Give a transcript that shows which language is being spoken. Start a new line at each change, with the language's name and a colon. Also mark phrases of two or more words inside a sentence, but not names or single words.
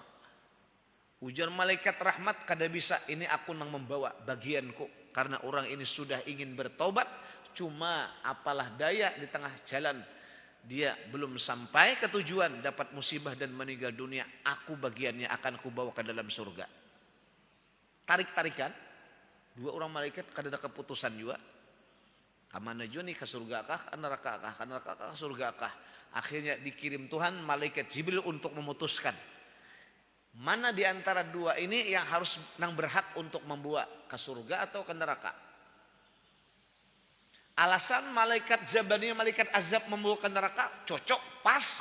Banjar: Ujar malaikat rahmat, kada bisa, ini aku nang membawa bagianku karena orang ini sudah ingin bertobat, cuma apalah daya di tengah jalan dia belum sampai ke tujuan, dapat musibah dan meninggal dunia, aku bagiannya akan kubawa ke dalam surga. Tarik-tarikan, dua orang malaikat kada ada keputusan juga. Kamana jua nih, ke surga kah, ke neraka kah, ke neraka kah, ke surga kah. Akhirnya dikirim Tuhan malaikat Jibril untuk memutuskan mana di antara dua ini yang harus nang berhak untuk membawa ke surga atau ke neraka. Alasan malaikat Zabaniyah, malaikat azab membawa ke neraka cocok, pas.